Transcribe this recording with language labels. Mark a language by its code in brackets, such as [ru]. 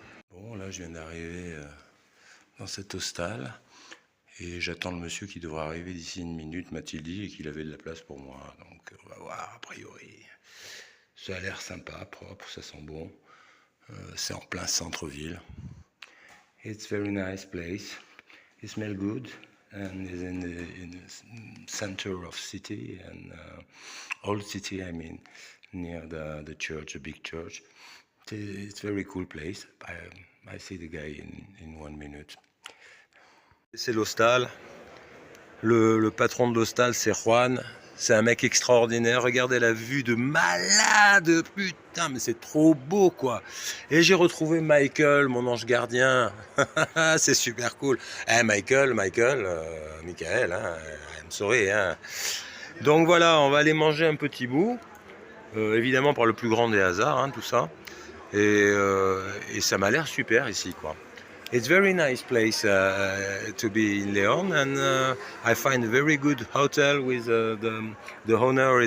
[fr] Bon, là, je viens d'arriver dans cet hostel et j'attends le monsieur qui devra arriver d'ici une minute, m'a-t-il dit, et qu'il avait de la place pour moi. Donc, on va voir, a priori. Ça a l'air sympa, propre, ça sent bon. C'est en plein centre-ville. [en] It's very nice place. It smells good. And is in the center of city and old city, I mean, near the church, a big church. It's a very cool place. I see the guy in 1 minute. [fr] C'est l'hostal. Le patron de l'hostal, c'est Juan. C'est un mec extraordinaire. Regardez la vue de malade. Putain, mais c'est trop beau, quoi. Et j'ai retrouvé Michael, mon ange gardien. C'est super cool. Eh, Michael, Michael, hein, [en] I'm sorry. [fr] Hein. Donc voilà, on va aller manger un petit bout. Évidemment, par le plus grand des hasards, hein, tout ça. Et ça m'a l'air super ici, quoi. [en] It's very nice place to be in Leon, and I find a very good hotel with the owner.